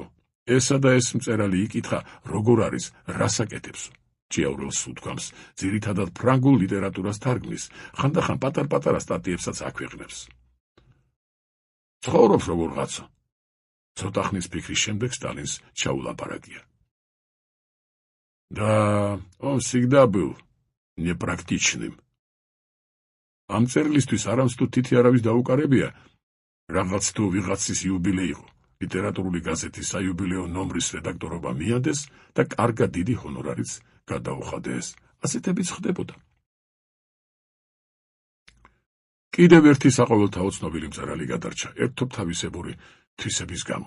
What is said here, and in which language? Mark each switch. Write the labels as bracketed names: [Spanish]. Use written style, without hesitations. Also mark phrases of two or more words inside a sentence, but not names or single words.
[Georgian] ესა და ეს მწერალი იკითხა, როგორ არის, რას აკეთებსო. ჭიაურელს უთქვამს, ძირითადად ფრანგულ ლიტერატურას თარგმნის, ხანდახან პატარ-პატარა სტატიებსაც აქვეყნებს. ცხოვრობს როგორღაცა. ცოტა ხნის ფიქრის შემდეგ სტალინს ჩაულაპარაკია. [Russian] Да, он всегда был непрактичным. [Georgian] ამ წერილისთვის არამც თუ თითი არავის დაუკარებია, რაღაც თუ ვიღაცის იუბილეი იყო. ლიტერატურული გაზეთის საიუბილეო ნომრის რედაქტორობა მიადეს და კარგად დიდი ჰონორარიც გადაუხადეს. ასეთებიც ხდებოდა. კიდევ ერთი საყოველთაო ცნობილი მწერალი გადარჩა, ერთობ თავისებური თვისების გამო.